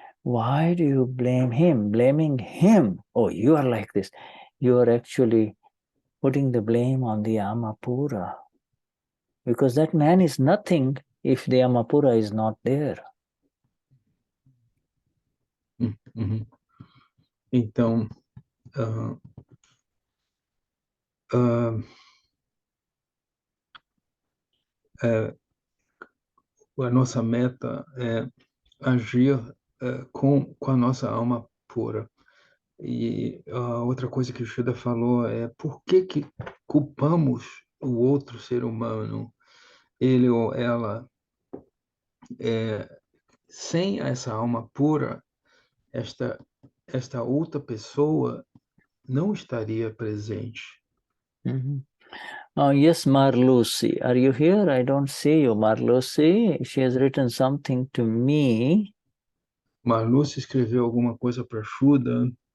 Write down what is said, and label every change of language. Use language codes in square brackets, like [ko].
[en] Why do you blame him? Blaming him, oh, you are like this. You are actually putting the blame on the Amapura, because that man is nothing if the Amapura is not there. [pt] Então, a nossa meta é agir com a nossa alma pura. E a outra coisa que o Shuddha falou é: por que culpamos o outro ser humano, ele ou ela? Sem essa alma pura, esta outra pessoa não estaria presente. [en] Yes, Marlucy, are you here? I don't see you, Marlucy. She has written something to me. [pt] Marlucy escreveu alguma coisa para Shuddha.